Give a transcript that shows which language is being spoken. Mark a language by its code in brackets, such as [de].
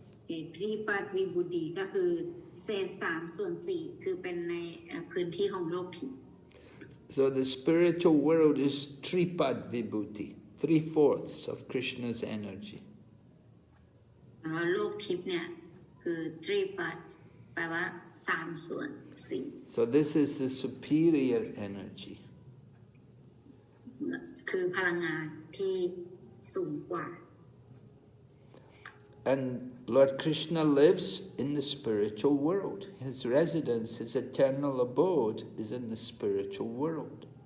[th] ทรีปัดวิบุติก็คือเศษ3/4คือเป็นในพื้นที่ของโลกทิพย์ [en] So the spiritual world is tripad vibhuti, 3/4 of Krishna's energy. [th] โลกทิพย์เนี่ยคือทรีปัดแปลว่า3/4 [en] So this is the superior energy. [th] คือพลังงานที่สูงกว่า [en] And Lord Krishna lives in the spiritual world. His residence, his eternal abode is in the spiritual world.